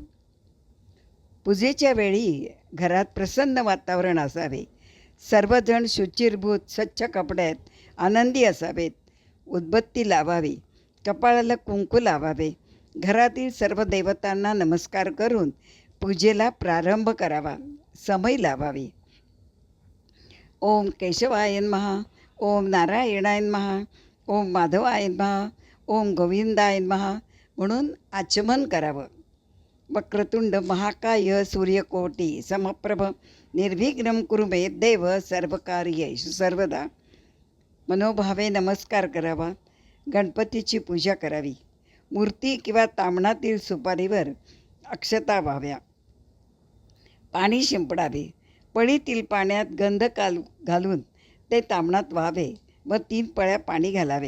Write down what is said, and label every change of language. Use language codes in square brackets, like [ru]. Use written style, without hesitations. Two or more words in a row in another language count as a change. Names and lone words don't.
[mr] पूजेच्या वेळी घरात प्रसन्न वातावरण असावे. सर्वजण शुचिर्भूत स्वच्छ कपड्यात आनंदी असावेत. उदबत्ती लावावी, कपाळाला कुंकू लावावे. घरातील सर्व देवतांना नमस्कार करून पूजेला प्रारंभ करावा. समय लावावी. [sa] ओम केशवाय नमः, ओम नारायणाय नमः, ओम माधवाय नमः, ओम गोविंदाय नमः [mr] म्हणून आचमन करावं. [sa] वक्रतुंड महाकाय सूर्यकोटी समप्रभ निर्विघ्नं कुरु मे देव सर्वकार्येषु सर्वदा. [mr] मनोभावे नमस्कार करावा. गणपतीची पूजा करावी. मूर्ती किंवा ताम्हणातील सुपारीवर अक्षता व्हाव्या. पाणी शिंपडावे. पळीतील पाण्यात गंध घालून ते ताम्हणात व्हावे व 3 पळ्या पाणी घालावे.